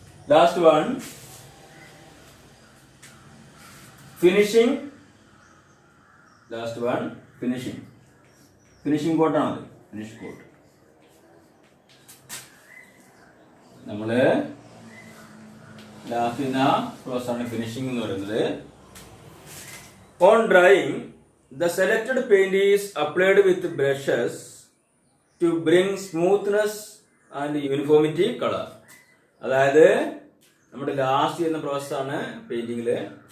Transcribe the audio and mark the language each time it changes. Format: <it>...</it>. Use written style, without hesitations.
<en>Last one, finishing. Last one, finishing കോട്ടാണത്.</en> <ml>Finish coat നമ്മള് last ചെയ്യുന്ന പ്രോസസ്സാണ് ഫിനിഷിംഗ് എന്ന് പറയുന്നത്.</ml> <en>On drying, the selected paint is applied with brushes to bring smoothness and uniformity color.</en> <ml>അതായത് നമ്മുടെ last ചെയ്യുന്ന പ്രോസസ്സാണ് പെയിന്റിങ്ങിൽ.</ml>